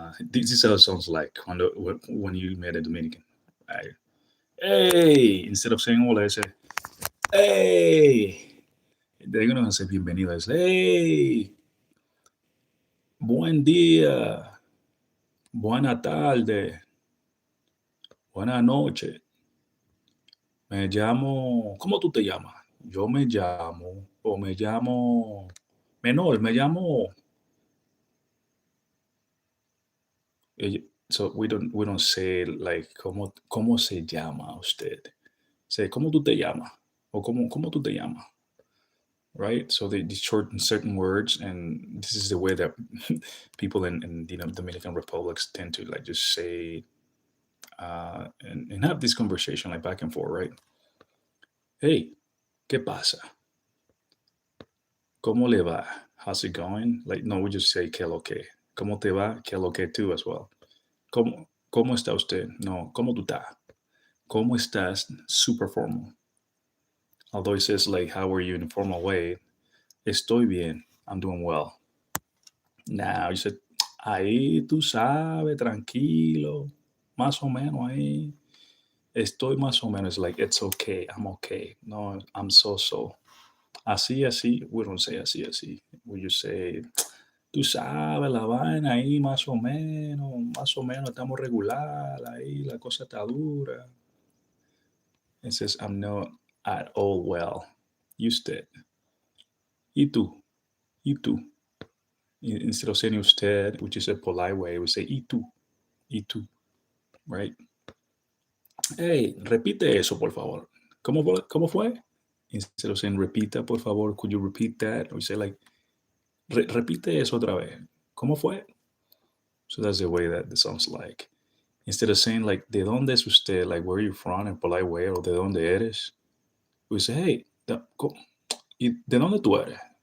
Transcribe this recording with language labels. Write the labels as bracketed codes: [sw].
[en] This is how it sounds like when you met a Dominican. Right? Hey, instead of saying hola, I say hey. They're gonna say [es] bienvenido. [en] I say hey, [es] buen día, buena tarde, buena noche. Me llamo, ¿cómo tú te llamas? Yo me llamo, o me llamo menor, me llamo. [en] So we don't say like [es] cómo se llama usted. Say cómo tú te llamas or cómo tú te llamas, right? [en] So they shorten certain words, and this is the way that people in Dominican republics tend to like just say and have this conversation like back and forth, right? [es] Hey, ¿qué pasa? ¿Cómo le va? [en] How's it going? Like no, we just say [es] ¿qué lo que? ¿Cómo te va? ¿Qué lo que [en] too as well? [es] ¿Cómo está usted? No, ¿cómo tú estás? ¿Cómo estás? [en] Super formal. Although it says like how are you in a formal way, [es] estoy bien. [en] I'm doing well. Now you said [es] ahí tú sabes, tranquilo, más o menos ahí. Estoy más o menos [en] like it's okay, I'm okay. No, I'm so. [es] Así, así, [en] we don't say [es] así, así. [en] We just say, [es] tú sabes, la vaina ahí más o menos, estamos regular, ahí la cosa está dura. [en] It says, I'm not at all well. [es] Usted. Y tú. Y tú. [en] Instead of saying usted, which is a polite way, we say [es] y tú. Y tú. [en] Right? [es] Hey, repite eso, por favor. ¿Cómo fue? [en] Instead of saying [es] repita, por favor, [en] could you repeat that? Or say like, [es] repite eso otra vez. ¿Cómo fue? [en] So that's the way that it sounds like. Instead of saying like, [es] ¿de dónde es usted? [en] Like, where are you from in a polite way, or [es] ¿de dónde eres? [en] We say, hey, [es] ¿y de dónde tú eres?